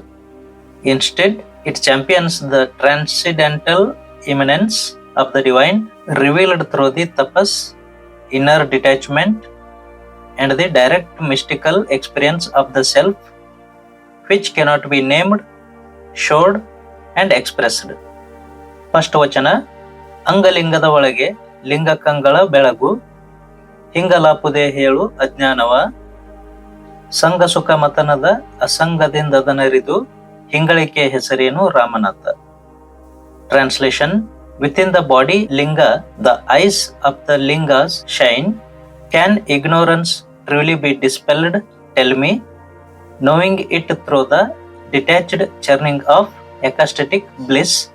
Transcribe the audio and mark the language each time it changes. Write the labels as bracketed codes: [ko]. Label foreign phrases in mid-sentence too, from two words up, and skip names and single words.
[en] Instead, it champions the transcendental immanence of the divine revealed through the tapas, inner detachment, and the direct mystical experience of the self, which cannot be named, showed, and expressed. [kn] First Vachana, ಅಂಗಲಿಂಗದ ಒಳಗೆ, ಲಿಂಗಕಂಗಳು ಬೆಳಗು, ಹಿಂಗಲಾಪುದೆ ಹೇಳು ಅಜ್ಞಾನವ, ಸಂಗಸುಖಮಥನದ, ಅಸಂಗದಿಂದದನರಿದು, ಹಿಂಗಲಿಕೆ ಹೆಸರೇನು ರಾಮನಾಥ. [en] Translation: within the body Linga, the eyes of the Lingas shine. Can ignorance truly be dispelled? Tell me, knowing it through the detached churning of ecstatic bliss.